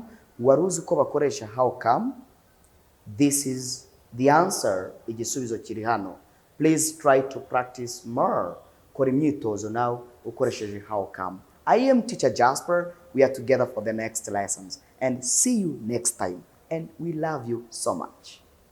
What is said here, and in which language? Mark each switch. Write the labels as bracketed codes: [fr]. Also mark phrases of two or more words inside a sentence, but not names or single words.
[rw] Wari uzi ko bakoresha [en] how come? This is the answer. [rw] Igisubizo kiri hano. [en] Please try to practice more. [rw] Kora imyitozo nawe ukoresheje [en] how come. I am Teacher Jasper. We are together for the next lessons. And see you next time. And we love you so much.